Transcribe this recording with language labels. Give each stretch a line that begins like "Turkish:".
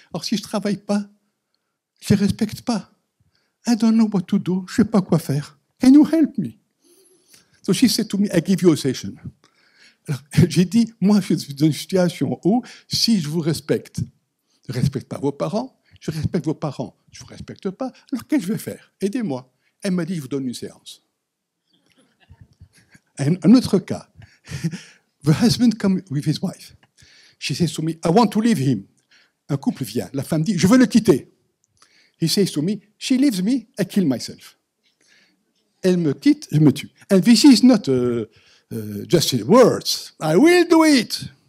French: Or si je travaille pas, je les respecte pas.
English: I don't know what to do.
French: Je sais pas quoi faire.
English: Can you help me? So she said to me, I give you a session.
French: Alors, j'ai dit, moi, je suis dans une situation où, si je vous respecte, je ne respecte pas vos parents, je respecte vos parents, je ne vous respecte pas, alors qu'est-ce que je vais faire? Aidez-moi. Elle m'a dit, je vous donne une séance. Un autre cas,
English: the husband comes with his wife. She says to me, I want to leave him.
French: Un couple vient, la femme dit, je veux le quitter.
English: He says to me, she leaves me, I kill myself.
French: Elle me quitte, je me tue.
English: And this is not just in words. I will do it.